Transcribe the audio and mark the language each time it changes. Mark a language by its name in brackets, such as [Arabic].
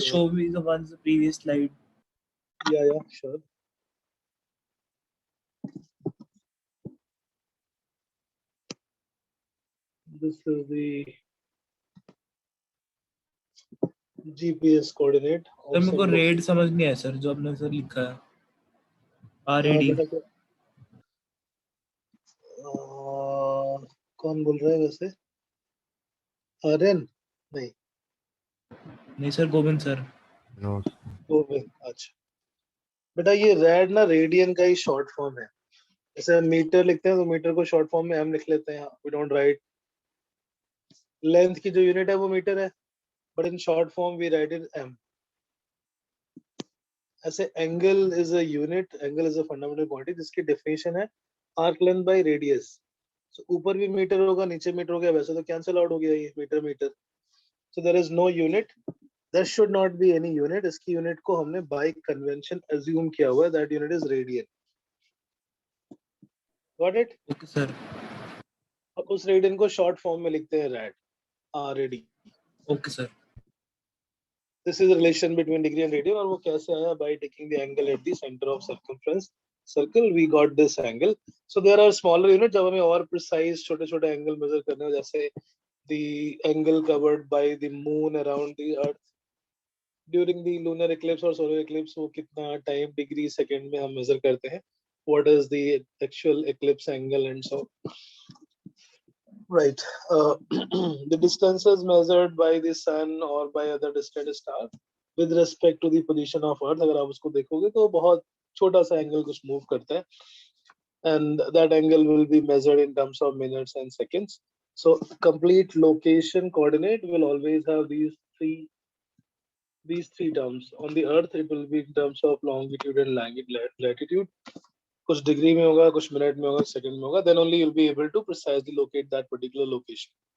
[English] just show me the ones the previous slide? yeah, sure. This is the GPS coordinate. [Hindi] Sir मेरे को red समझ नहीं आया sir, जो आपने सर लिखा है RAD. कौन बोल रहा है वैसे? आर्यन? नहीं सर, गोविंद सर. गोविंद, अच्छा बेटा, ये रेड ना रेडियन का ही शॉर्ट फॉर्म है. जैसे मीटर लिखते हैं तो मीटर को शॉर्ट फॉर्म में एम लिख लेते हैं, [English] We don't write. Length [Hindi] की जो यूनिट है वो मीटर है, [English] But in short form we write it M. ऐसे angle is a unit, angle is a fundamental quantity जिसकी definition है arc length by radius. [Hindi] सो ऊपर भी मीटर होगा, नीचे मीटर हो गया, वैसे तो कैंसिल आउट हो गया ये metre metre. [English] So there is no unit, there should not be any unit. [Hindi] इसकी यूनिट को हमने बाय कन्वेंशन अज्यूम किया हुआ है, [English] That unit is radian. Got it? Okay sir. [Hindi] अब उस रेडियन को शॉर्ट फॉर्म में लिखते हैं red, RAD. [English] Okay sir. This is the relation between degree and radian, [Hindi] और वो कैसे आया? [English] By taking the angle at the center of circumference circle, we got this angle. So there are smaller units [Hindi] जब हमें और precise छोटे छोटे angle measure करने हो, [English] जैसे the angle covered by the moon around the earth during the lunar eclipse और solar eclipse, [Hindi] वो कितना time degree second में हम measure करते हैं. [English] what is the actual eclipse angle and so. Right. The distances measured by the sun or by other distant star with respect to the position of Earth, [Hindi] अगर आप उसको देखोगे तो बहुत छोटा सा एंगल कुछ मूव करता है, [English] and that angle will be measured in terms of minutes and seconds. So complete location coordinate will always have these three terms. On the Earth, it will be in terms of longitude and latitude. [Hindi] कुछ degree में होगा, कुछ minute में होगा, second में होगा. [English] Then only you'll be able to precisely locate that particular location.